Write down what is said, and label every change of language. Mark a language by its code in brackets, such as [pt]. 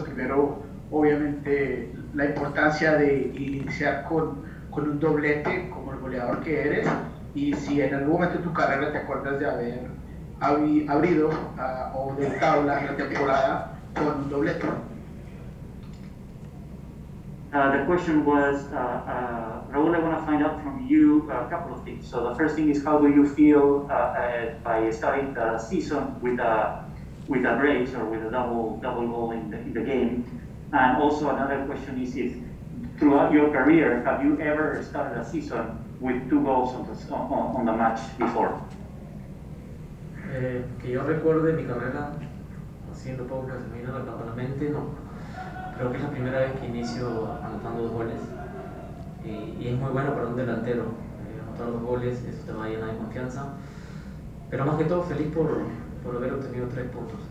[es] Primero, obviamente, la importancia de iniciar con un doblete como el goleador que eres, y si en algún momento de tu carrera te acuerdas de haber abrido o debutado la temporada con un doblete. [en] The question was, Raúl, I want to find out from you a couple of things. So the first thing is, how do you feel by starting the season with a brace or with a double goal in the game? And also another question is, if throughout your career, have you ever started a season with 2 goals on the match before? [es] Que yo recuerde mi carrera, haciendo poco que se me vino a la mente, no. Creo que es la primera vez que inicio anotando 2 goles. Y es muy bueno para un delantero. Anotar 2 goles, eso te va a llenar de confianza. Pero más que todo, feliz por haber obtenido 3 puntos.